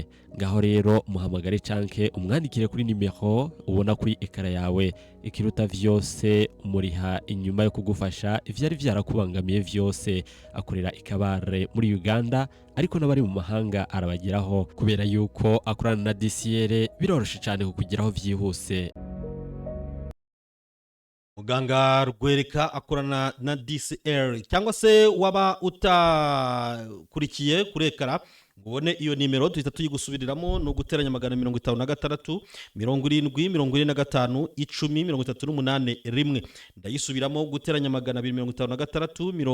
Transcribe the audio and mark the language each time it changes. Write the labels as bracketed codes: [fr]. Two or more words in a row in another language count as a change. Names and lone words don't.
[rn] Ngaho rero muhamagare canke umwandikire kuri nimero ubona kuri ekara yawe ikiruta vyose muriha inyuma yo kugufasha ivyari vyarakubangamiye vyose. Akorera ikabare muri Uganda ariko n'abari mu mahanga arabageraho kubera yuko akorana na DCR biroroshe cyane kukugeraho vyihuse. Muganga Rugwereka akorana na DCR cyangwa se waba utakurikiye kurekara ubone iyo nimero tuhita tuyigusubiriramo no guteranya 56 70 45 10 38 ndayisubiramo guteranya 256